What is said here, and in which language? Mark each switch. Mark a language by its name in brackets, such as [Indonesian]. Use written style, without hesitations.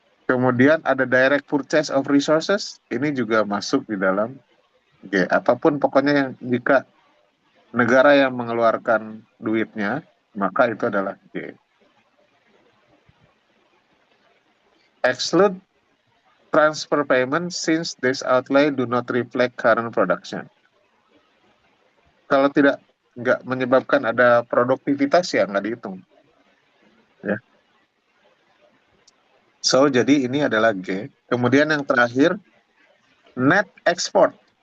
[Indonesian] Kemudian ada [English] direct purchase of resources, [Indonesian] ini juga masuk di dalam G. Apapun pokoknya yang jika negara yang mengeluarkan duitnya, maka itu adalah G. [English] Exclude transfer payment since this outlay do not reflect current production. [Indonesian] Kalau nggak menyebabkan ada produktivitas ya nggak dihitung. Ya. So, jadi ini adalah G. Kemudian yang terakhir, net export.